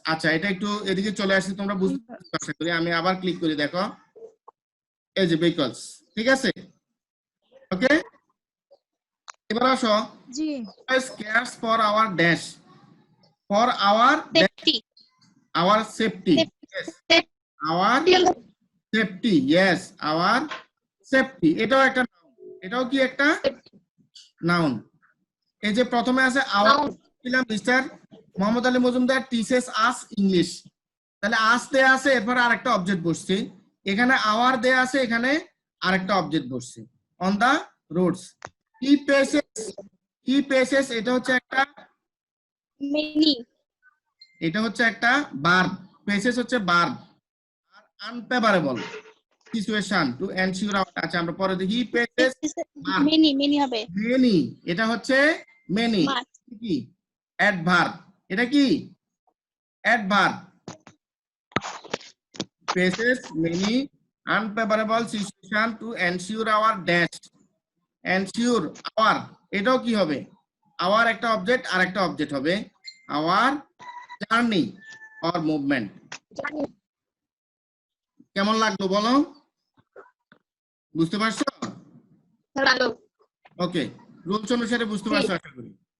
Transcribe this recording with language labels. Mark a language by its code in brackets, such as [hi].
[bn] আচ্ছা, এটা একটু এদিকে চলে আসছে, তোমরা বুঝতে পারছো আশা করি। আমি আবার ক্লিক করি, দেখো এই যে ভেহিকলস, ঠিক আছে, ওকে। এবার আসো, জি [en] cares for our dash, for our safety our safety, yes, our safety, yes, our safety। [bn] এটাও একটা নাউন, এটাও কি একটা নাউন। এই যে প্রথমে আছে our, mister Mohammad Ali Majumdar teaches us English, তাহলে আস দেয়া আছে, এরপর আরেকটা অবজেক্ট বসছে। এখানে আওয়ার দেয়া আছে, এখানে আরেকটা অবজেক্ট বসছে। [en] on the roads, [bn] কি পেসেস, এটা হচ্ছে একটা, [en] many [bn] এটা হচ্ছে একটা ভার্ব, পেসেস হচ্ছে verb, আর [en] Unfavourable situation to ensure our. [bn] আচ্ছা, আমরা পরে দেখি পেসেস মেনি হবে মেনি, এটা হচ্ছে মেনি, কি অ্যাডভার্ব, এটা কি adverb. [en] faces many unfavorable situation to ensure our dash, ensure our, [bn] এটাও কি হবে? our একটা অবজেক্ট আর একটা অবজেক্ট হবে, [en] our journey or movement। [bn] কেমন লাগলো বলো? বুঝতে পারছো? ভালো। ওকে, রুলস অনুসারে বুঝতে পারছো আশা করি।